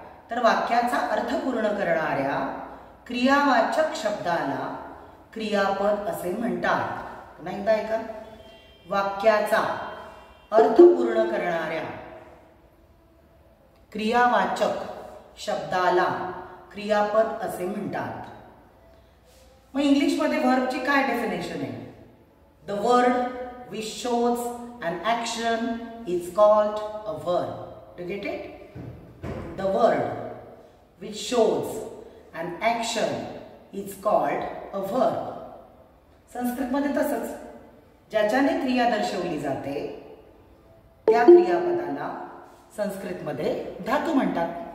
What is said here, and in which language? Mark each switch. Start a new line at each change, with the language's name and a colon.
Marathi: तर वाक्याचा अर्थ पूर्ण करणाऱ्या क्रियावाचक शब्दाला क्रियापद असे म्हणतात. पुन्हा एकदा ऐका. वाक्याचा अर्थ पूर्ण करणाऱ्या क्रियावाचक शब्दाला क्रियापद असे म्हणतात. मग इंग्लिशमध्ये व्हर्बची काय डेफिनेशन आहे?
English: The word which shows an action is called a verb. Do you get it? The word which shows an action is called a verb.
Marathi: संस्कृतमध्ये तसंच, ज्याच्याने क्रिया दर्शवली जाते त्या क्रियापदाला संस्कृतमध्ये धातू म्हणतात.